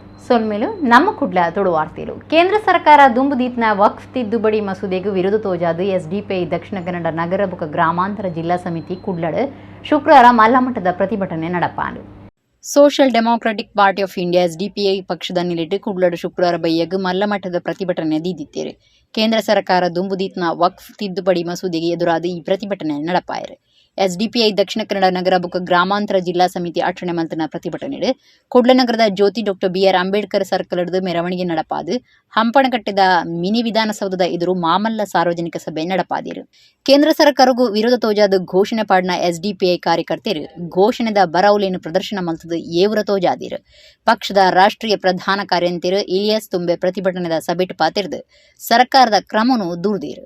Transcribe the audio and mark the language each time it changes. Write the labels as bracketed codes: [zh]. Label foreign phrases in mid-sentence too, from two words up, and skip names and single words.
[tcy] ಸೊಲ್ಮೇಲು ನಮ್ಮ ಕುಡ್ಲ ತೊಡುವಾರ್ತಿಲು ಕೇಂದ್ರ ಸರ್ಕಾರ ದುಂಬುದೀತ್ನ ವಕ್ಫ್ ತಿದ್ದುಪಡಿ ಮಸೂದೆಗೂ ವಿರೋಧ ತೋಜಾದು ಎಸ್ಡಿಪಿಐ ದಕ್ಷಿಣ ಕನ್ನಡ ನಗರ ಬುಕ ಗ್ರಾಮಾಂತರ ಜಿಲ್ಲಾ ಸಮಿತಿ ಕುಡ್ಲಡ್ ಶುಕ್ರವಾರ ಮಲ್ಲಮಟ್ಟದ ಪ್ರತಿಭಟನೆ ನಡಪಾಂಡು. ಸೋಷಿಯಲ್ ಡೆಮೋಕ್ರಾಟಿಕ್ ಪಾರ್ಟಿ ಆಫ್ ಇಂಡಿಯಾ ಎಸ್ಡಿಪಿಐ ಪಕ್ಷದ ನಿಲಿಟ್ಟು ಕುಡ್ಲಡ್ ಶುಕ್ರವಾರ ಬೈಯಗ್ ಮಲ್ಲಮಟ್ಟದ ಪ್ರತಿಭಟನೆ ದೀದಿತ್ತೇರು. ಕೇಂದ್ರ ಸರ್ಕಾರ ದುಂಬುದೀತ್ನ ವಕ್ಫ್ ತಿದ್ದುಪಡಿ ಮಸೂದೆಗೆ ಎದುರಾದ ಈ ಪ್ರತಿಭಟನೆ ನಡಪಾಯರು. ಎಸ್ಡಿಪಿಐ ದಕ್ಷಿಣ ಕನ್ನಡ ನಗರ ಬುಕ ಗ್ರಾಮಾಂತರ ಜಿಲ್ಲಾ ಸಮಿತಿ ಅಠಣೆ ಮಲ್ತನ ಪ್ರತಿಭಟನೆ ಕುಡ್ಲ ನಗರದ ಜ್ಯೋತಿ ಡಾಕ್ಟರ್ ಬಿಆರ್ ಅಂಬೇಡ್ಕರ್ ಸರ್ಕಲ್ ಹಿಡಿದು ಮೆರವಣಿಗೆ ನಡಪಾದು ಹಂಪಣಕಟ್ಟೆದ ಮಿನಿ ವಿಧಾನಸೌಧದ ಎದುರು ಮಾಮಲ್ಲ ಸಾರ್ವಜನಿಕ ಸಭೆ ನಡಪಾದಿರು. ಕೇಂದ್ರ ಸರ್ಕಾರಗೂ ವಿರೋಧ ತೋಜಾದ ಘೋಷಣೆ ಪಾಡಿನ ಎಸ್ಡಿಪಿಐ ಕಾರ್ಯಕರ್ತರು ಘೋಷಣೆದ ಬರೌಲೇನು ಪ್ರದರ್ಶನ ಮಲ್ತದ ಏವ್ರ ತೋಜಾದಿರು. ಪಕ್ಷದ ರಾಷ್ಟ್ರೀಯ ಪ್ರಧಾನ ಕಾರ್ಯಂತಿರು ಇಲಿಯಾಸ್ ತುಂಬೆ ಪ್ರತಿಭಟನೆದ ಸಭೆಟ್ ಪಾತಿರ್ದು ಸರ್ಕಾರದ ಕ್ರಮನು ದೂರ್ದಿರು.